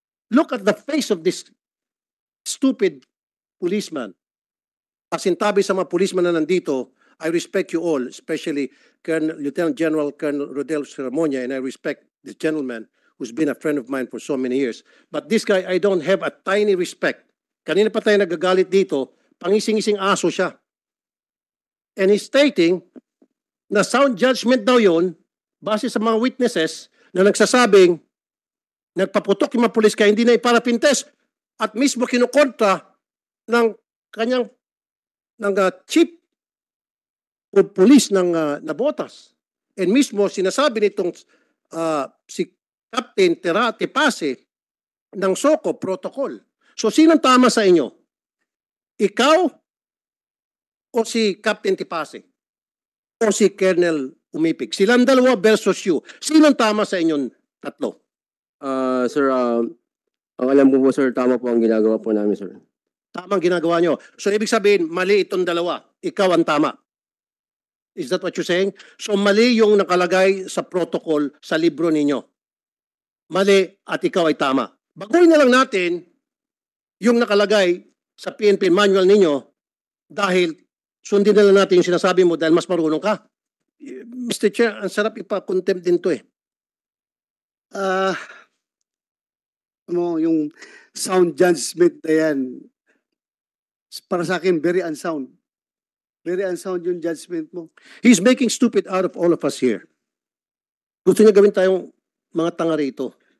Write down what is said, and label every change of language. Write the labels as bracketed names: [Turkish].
[English] Look at the face of this stupid policeman. [Filipino] Asintabi sa mga policeman na nandito, [English] I respect you all, especially Lieutenant General Colonel Rodel Ceramonia, and I respect this gentleman who's been a friend of mine for so many years. But this guy, I don't have a tiny respect. [Filipino] Kanina pa tayo nagagalit dito, pangising-ising aso siya. [English] And he's stating [Filipino] na sound judgment daw yun, base sa mga witnesses na nagsasabing, nagpaputok yung mga pulis kaya hindi na iparapintes at mismo kinukontra ng kanyang chief o police ng Nabotas. And mismo sinasabi nitong si Captain Tepase ng SOCO protocol. So sinong tama sa inyo? Ikaw o si Captain Tepase? O si Colonel Umipig? Silang dalawa versus you. Sinong tama sa inyong tatlo? Sir, ang alam ko po, sir, tama po ang ginagawa po namin, sir. Tamang ginagawa nyo. So ibig sabihin, mali itong dalawa. Ikaw ang tama. [English] Is that what you're saying? [Filipino] So mali yung nakalagay sa protocol sa libro ninyo. Mali at ikaw ay tama. Baguhin na lang natin yung nakalagay sa PNP manual ninyo dahil sundin na lang natin yung sinasabi mo dahil mas marunong ka. Mr. Chair, ang sarap ipa-contempt din to eh. Yung sound judgment na yan, para sa akin, [English] very unsound. Very unsound yung judgment mo. He's making stupid out of all of us here. [Filipino] Gusto niya gawin tayong mga tanga rito.